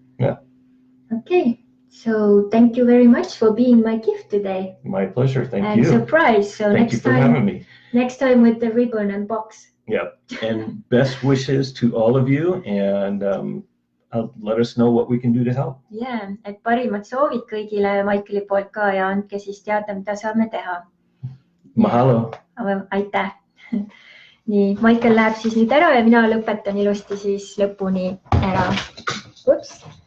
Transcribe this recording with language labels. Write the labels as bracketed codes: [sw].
[en] Yeah. Okay. So thank you very much for being my gift today. My pleasure. Thank you. And surprise. So Thank you for having me. Next time with the ribbon and box. Yeah. And best wishes to all of you. And let us know what we can do to help. Yeah. [et] Et parimad soovid kõigile Michaeli poolt ka ja andke siis teada, mida saame teha. [haw] Mahalo. [et] Aitäh. Nii, Michael läheb siis nüüd ära ja mina lõpetan ilusti siis lõpuni ära. Ups.